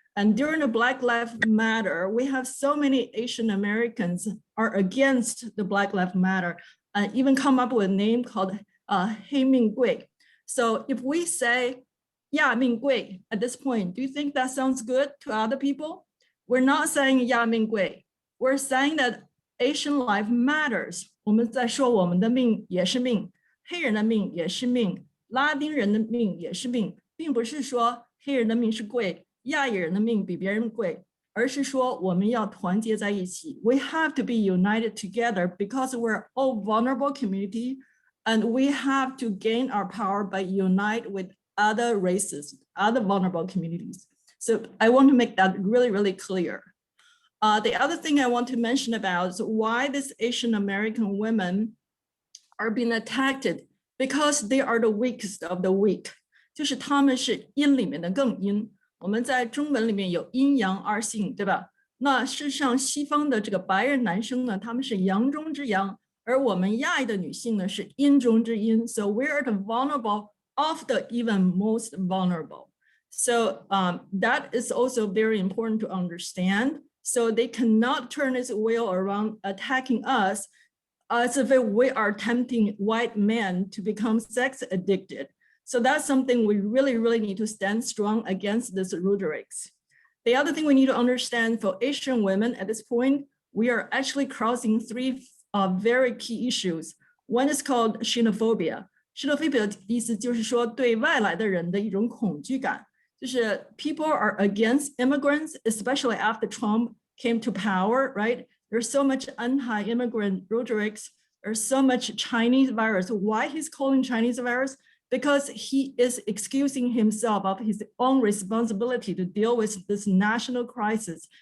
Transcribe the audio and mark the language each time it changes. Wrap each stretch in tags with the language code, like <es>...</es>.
<en>And during the Black Lives Matter, we have so many Asian Americans are against the Black Lives Matter and even come up with a name called Hei Ming Gui. So if we say, Ya Ming Gui at this point, do you think that sounds good to other people? We're not saying Ya Ming Gui. We're saying that Asian life matters.</en> <zh>我们在说我们的命也是命，黑人的命也是命，拉丁人的命也是命，并不是说黑人的命是贵，亚裔人的命比别人贵，而是说我们要团结在一起。</zh> <en>We have to be united together because we're all vulnerable community, and we have to gain our power by unite with other races, other vulnerable communities. So I want to make that really, really clear. The other thing I want to mention about is why these Asian American women are being attacked because they are the weakest of the weak.</en> <zh>就是他们是阴里面的更阴。我们在中文里面有阴阳二性，对吧？那事实上西方的这个白人男生呢，他们是阳中之阳，而我们亚裔的女性呢是阴中之阴。</zh> <en>So we're the vulnerable of the even most vulnerable. So that is also very important to understand. So they cannot turn this wheel around attacking us as if we are tempting white men to become sex addicted. So that's something we really, really need to stand strong against this rhetorics. The other thing we need to understand for Asian women at this point, we are actually crossing three very key issues. One is called xenophobia.</en> <zh>Xenophobia 的意思就是说对外来的人的一种恐惧感。就是</zh> <en>people are against immigrants, especially after Trump came to power, right? There's so much anti-immigrant rhetorics. There's so much Chinese virus. Why he's calling Chinese virus? Because he is excusing himself of his own responsibility to deal with this national crisis.</en>